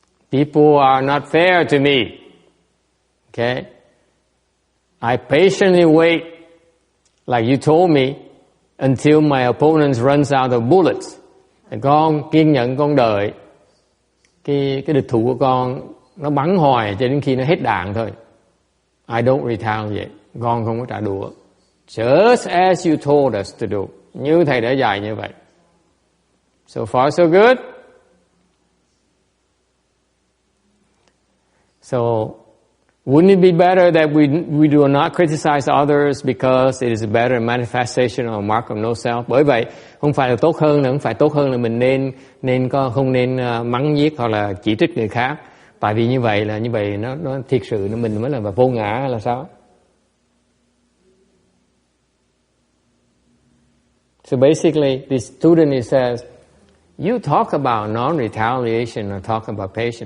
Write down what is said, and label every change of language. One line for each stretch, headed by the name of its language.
English: People are not fair to me. Okay? I patiently wait, like you told me, until my opponent runs out of bullets.
Vietnamese: Con kiên nhẫn con đợi cái địch thủ của con nó bắn hoài cho đến khi nó hết đạn thôi.
English: I don't retaliate.
Vietnamese: Con không có trả đũa.
English: Just as you told us to do.
Vietnamese: Như thầy đã dạy như vậy.
English: So far so good. So wouldn't it be better that we do not criticize others because it is a better manifestation or mark of no self?
Vietnamese: Bởi vậy không phải là tốt hơn, không phải tốt hơn là mình không nên mắng nhiếc hoặc là chỉ trích người khác. Tại vì như vậy nó thiệt sự mình mới là vô ngã hay là sao?
English: So basically, the student he says, you talk about non-retaliation or talk about patience.